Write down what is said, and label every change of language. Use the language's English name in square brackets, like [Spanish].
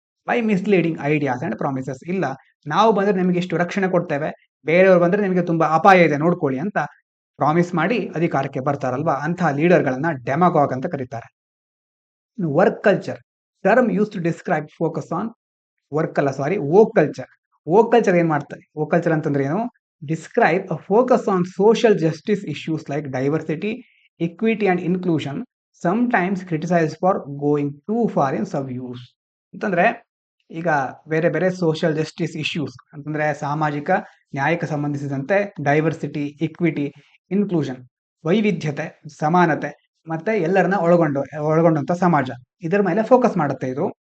[English] By misleading ideas and promises. [Kannada] ಇಲ್ಲ, ನಾವು ಬಂದ್ರೆ ನಿಮಗೆ ಇಷ್ಟು ರಕ್ಷಣೆ ಕೊಡ್ತೇವೆ, ಬೇರೆಯವ್ರು ಬಂದ್ರೆ ನಿಮಗೆ ತುಂಬಾ ಅಪಾಯ ಇದೆ ನೋಡ್ಕೊಳ್ಳಿ ಅಂತ ಪ್ರಾಮಿಸ್ ಮಾಡಿ ಅಧಿಕಾರಕ್ಕೆ ಬರ್ತಾರಲ್ವಾ, ಅಂತಹ ಲೀಡರ್ಗಳನ್ನ ಡೆಮಾಗಾಗ್ ಅಂತ ಕರೀತಾರೆ. [English] Work culture term use to describe focus on woke culture. [Kannada] Woke culture ಏನ್ ಮಾಡ್ತಾರೆ, ವೋಕ್ ಕಲ್ಚರ್ ಅಂತಂದ್ರೆ ಏನು, [English] describe a focus on social justice issues like diversity, equity and inclusion, sometimes criticized for going too far in subuse. [Kannada] ಅಂತಂದ್ರೆ ಈಗ ಬೇರೆ ಬೇರೆ social justice issues ಅಂತಂದ್ರೆ ಸಾಮಾಜಿಕ ನ್ಯಾಯಕ್ಕೆ ಸಂಬಂಧಿಸಿದಂತೆ ಡೈವರ್ಸಿಟಿ, ಇಕ್ವಿಟಿ, ಇನ್ಕ್ಲೂಷನ್, ವೈವಿಧ್ಯತೆ, ಸಮಾನತೆ, ಮತ್ತೆ ಎಲ್ಲರನ್ನ ಒಳಗೊಂಡಂತ ಸಮಾಜ, ಇದರ ಮೇಲೆ ಫೋಕಸ್ ಮಾಡುತ್ತೆ ಇದು.